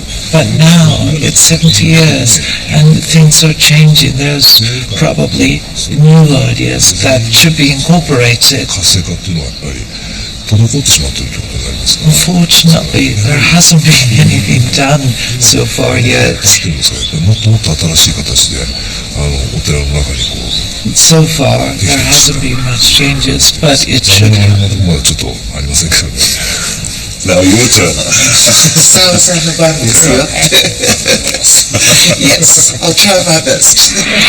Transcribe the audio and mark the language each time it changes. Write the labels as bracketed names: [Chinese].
[English] But now it's 70 years and things are changing. There's probably new ideas that should be incorporated. [Japanese] 活性化っていうのはやっぱり滞ってしまっているということになりますか。 [English] Unfortunately, there hasn't been anything done so far yet. [Japanese] でもさ、もっともっと新しい形でお寺の中にこう。 [English] So far, there hasn't been much changes, but it should. [Japanese] まだちょっとありませんけどね。 [English] Now your turn. Sounds like a bad Yes, I'll try my best.